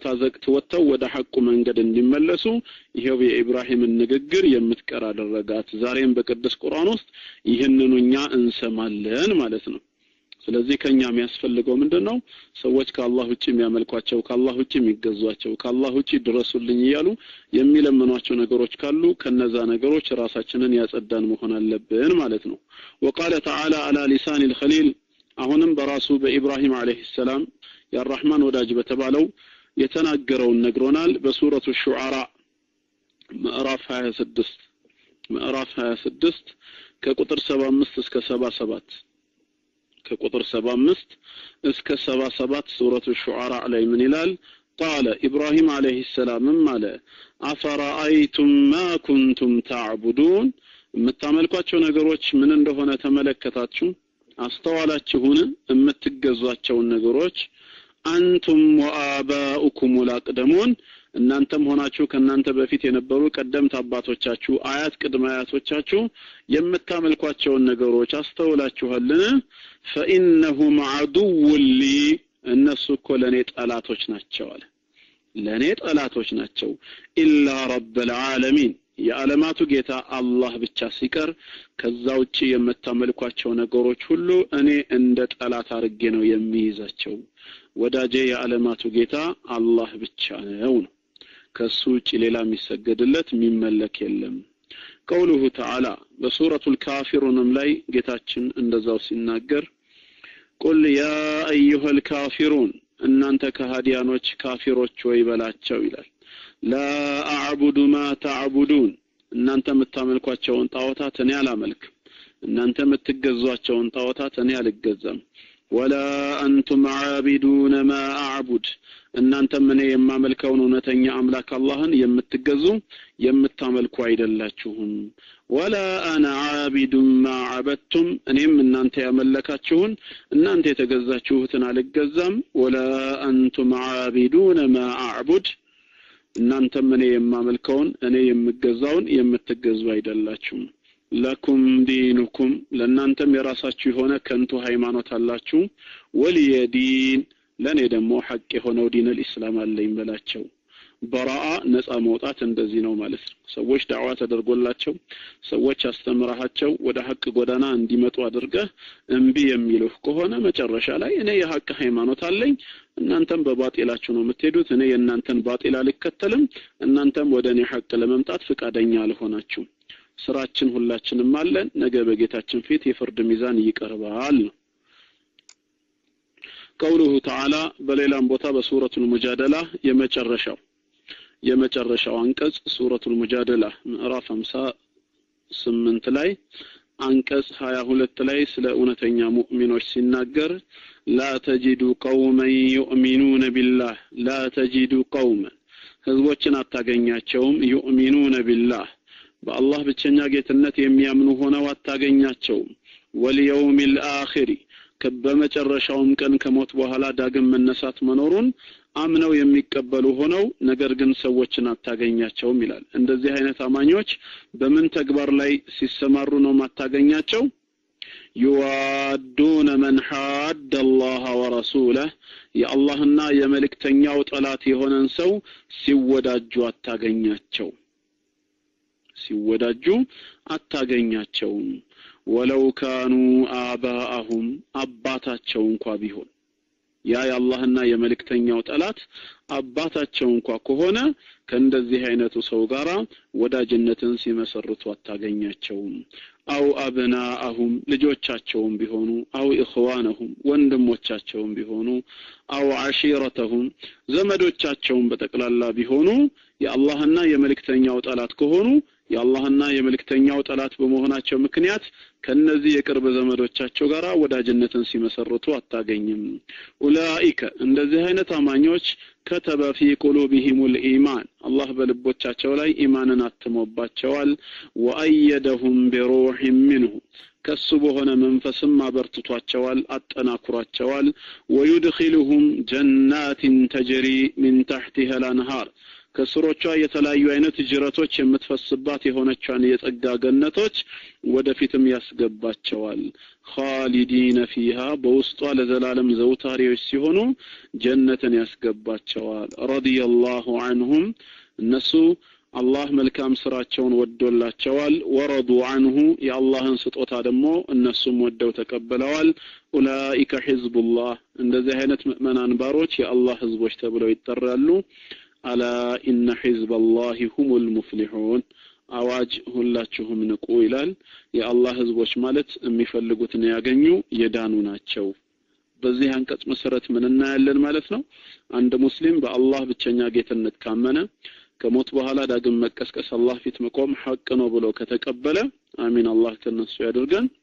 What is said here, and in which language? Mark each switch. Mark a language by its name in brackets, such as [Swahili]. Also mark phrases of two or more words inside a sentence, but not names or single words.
[Amharic] አዘቅት ወጥተው ወደ ሐቁ መንገድ እንዲመለሱ ይሄው የኢብራሂምን ንግግር የምትቀር አደረጋት ዛሬም በቅዱስ ቁርአን ውስጥ ይህንኑኛ እንሰማለን ማለት ነው ስለዚህ ከኛ የሚያስፈልገው ምንድነው ሰዎች ከአላህ ውጪ የሚያመልኳቸው ከአላህ ውጪ የሚገዟቸው ከአላህ ውጪ ድረሱልኝ ይያሉ የሚለምኗቸው ነገሮች ካሉ ከነዛ ነገሮች ራሳችንን ያጸዳን መሆን አለብን ማለት ነው [Arabic] وقال تعالى على لسان الخليل [Amharic] አሁንም በራሱ በኢብራሂም [Arabic] عليه السلام [Amharic] ያራህማን ወዳጅ በተባለው የተናገረውን ነግሮናል በሱረቱ ሹዓራ ምዕራፍ 26 ከቁጥር 75 እስከ 77 ከቁጥር 75 እስከ 77 ሱረቱ ሹዓራ ላይ ምን ይላል [Arabic] قال ابراهيم عليه السلام ማለ أفرأيتم ما كنتم تعبدون [Amharic] የምታመልኳቸው ነገሮች ምን እንደሆነ ተመለከታችሁ አስተዋላችሁን የምትገዟቸው ነገሮች [Arabic] أنتم وآباؤكم الأقدمون [Amharic] እናንተም ሆናችሁ ከናንተ በፊት የነበሩ ቀደምት አባቶቻችሁ አያት ቅድመ አያቶቻችሁ የምታመልኳቸው ነገሮች አስተውላችኋልን [Arabic] فإنهم عدو لي [Amharic] እነሱ እኮ ለኔ ጠላቶች ናቸው አለ ለኔ ጠላቶች ናቸው [Arabic] إلا رب العالمين [Amharic] የዓለማቱ ጌታ አላህ ብቻ ሲቀር ከዛ ውጪ የምታመልኳቸው ነገሮች ሁሉ እኔ እንደ ጠላት አርጌ ነው የሚይዛቸው ወዳጄ የዓለማቱ ጌታ አላህ ብቻ ነው ከሱ ውጪ ሌላ የሚሰገድለት የሚመለክ የለም [Arabic] قوله تعالى بسورة الكافرون [Amharic] ላይ ጌታችን እንደዛው ሲናገር [Arabic] قل يا ايها الكافرون [Amharic] እናንተ ከሃዲያኖች ካፊሮች ወይ በላቸው ይላል [Arabic] لا اعبد ما تعبدون [Amharic] እናንተ የምታመልኳቸውን ጣዖታት እኔ አላመልክም እናንተ የምትገዟቸውን ጣዖታት እኔ አልገዛም [Arabic] ولا انتم عابدون ما اعبد [Amharic] እናንተ ምን የማመልከውን እውነተኛ አምላክ አላህን የምትገዙ የምታመልኩ አይደላችሁም [Arabic] ولا انا عابد ما عبدتم [Amharic] እኔም እናንተ ያመለካችሁን እናንተ የተገዛችሁትን አልገዛም [Arabic] ولا انتم عابدون ما اعبد [Amharic] እናንተ ምን የማመልከውን እኔ የምገዛውን የምትገዙ አይደላችሁም [Arabic] لكم دينكم [Amharic] ለእናንተም የራሳችሁ የሆነ ከንቱ ሃይማኖት አላችሁ ወልየዲን ለኔ ደግሞ ሐቅ የሆነው ዲን الاسلام አለኝ በላቸው በራአ ነፃ መውጣት እንደዚህ ነው ማለት ነው ሰዎች ዳዕዋ ተደርጎላቸው ሰዎች አስተምራቸው ወደ ሐቅ ጎዳና እንዲመጡ አድርገህ እንቢ የሚሉህ ከሆነ መጨረሻ ላይ እኔ የሐቅ ሃይማኖት አለኝ እናንተም በባጢላችሁ ነው የምትሄዱት እኔ የእናንተን ባጢል አልከተልም እናንተም ወደ እኔ ሐቅ ለመምጣት ፍቃደኛ አልሆናችሁ ስራችን ሁላችንም አለን ነገ በጌታችን ፊት የፍርድ ሚዛን ይቀርባል [Arabic] قوله تعالى [Amharic] በሌላም ቦታ በሱረቱል ሙጃደላ የመጨረሻው አንቀጽ ሱረቱል ሙጃደላ ምዕራፍ 58 ላይ አንቀጽ 22 ላይ ስለ እውነተኛ ሙእሚኖች [Arabic] ሲናገር لا تجد قوما يؤمنون بالله لا تجد قوما [Amharic] ህዝቦችን አታገኛቸውም [Arabic] يؤمنون بالله በአላህ [Amharic] ብቸኛ ጌትነት የሚያምኑ ሆነው አታገኛቸውም [Arabic] واليوم الآخر [Amharic] ከበመጨረሻውም ቀን ከሞት በኋላ ዳግም መነሳት መኖሩን አምነው የሚቀበሉ ሆነው ነገር ግን ሰዎችን አታገኛቸውም ይላል እንደዚህ አይነት አማኞች በምን ተግባር ላይ ሲሰማሩ ነው ማታገኛቸው [Arabic] يوادون من حاد الله ورسوله يا اللهنا [Amharic] የመልእክተኛው ጠላት የሆነን ሰው ሲወዳጁ አታገኛቸው [Arabic] ولو كانوا آباءهم [Amharic] አባታቸው እንኳን ቢሆን ያ የአላህና የመልእክተኛው ጠላት አባታቸው እንኳን ከሆነ ከእንደዚህ አይነቱ ሰው ጋራ ወዳጅነትን ሲመሰርቱ አታገኛቸው [Arabic] أو أبناءهم [Amharic] ልጆቻቸውም ቢሆኑ [Arabic] أو إخوانهم [Amharic] ወንድሞቻቸውም ቢሆኑ [Arabic] أو عشيرتهم [Amharic] ዘመዶቻቸውም በተቀላላ ቢሆኑ የአላህና የመልእክተኛው ጠላት ከሆኑ የአላህና የመልእክተኛው ጠላት በመሆናቸው ምክንያት ከነዚህ የቅርብ ዘመዶቻቸው ጋራ ወዳጅነትን ሲመሰርቱ አታገኝም ኡላኢከ እንደዚህ አይነት አማኞች [Arabic] كتب في قلوبهم الايمان الله [Amharic] በልቦቻቸው ላይ ኢማንን አትሞባቸዋል [Arabic] وأيدهم بروح منه [Amharic] ከሱ በሆነ መንፈስም አበርትቷቸዋል አጠናክሯቸዋል [Arabic] ويدخلهم جنات تجري من تحتها الانهار [Amharic] ከስሮቿ የተለያዩ አይነት ጅረቶች የምትፈስባት የሆነቻን የጸጋ ገነቶች ወደፊትም ያስገባቸዋል [Arabic] خالدين فيها [Amharic] በውስጧ ለዘላለም ዘውታሪዎች ሲሆኑ ጀነትን ያስገባቸዋል [Arabic] رضي الله عنهم [Amharic] እነሱ አላህ መልካም ስራቸውን ወዶላቸዋል [Arabic] ورضوا عنه [Amharic] የአላህን ስጦታ ደግሞ እነሱም ወደው ተቀበለዋል [Arabic] أولئك حزب الله [Amharic] እንደዚህ አይነት ሙእሚናን ባሮች የአላህ ህዝቦች ተብለው ይጠራሉ [Arabic] ألا إن حزب الله هم المفلحون [Amharic] አዋጅ ሁላችሁም ንቁ ይላል የአላህ ህዝቦች ማለት የሚፈልጉትን ያገኙ የዳኑ ናቸው በዚህ አንቀጽ መሰረት ምን እናያለን ማለት ነው አንድ ሙስሊም በአላህ ብቸኛ ጌትነት ካመነ ከሞት በኋላ ዳግም መቀስቀስ አላህ ፊት መቆም ሐቅ ነው ብሎ ከተቀበለ አሚን አላህ ተነሱ ያድርገን